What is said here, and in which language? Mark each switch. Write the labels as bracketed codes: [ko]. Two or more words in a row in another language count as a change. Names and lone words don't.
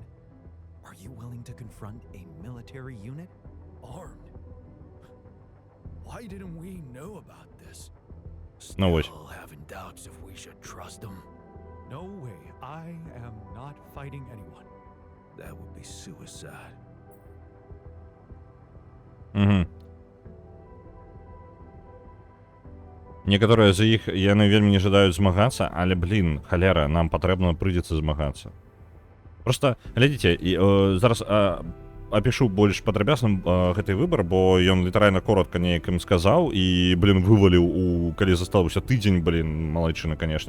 [en] Are you willing to confront a military unit? Armed? Why didn't we know about this? No way. Still having doubts if we should trust them. No way. I am not fighting anyone. That would be suicide. Угу. [be] Некаторыя з іх яны вельмі не жадаюць змагацца, але блін, халера, нам патрэбна прыйдзецца змагацца. Просто глядзіце, зараз апішу больш падрабязным гэты выбар, бо ён літаральна коротка неяк ім сказаў і, блін, вываліў, калі застаўся тыдзень, блін, малайчына, канешне.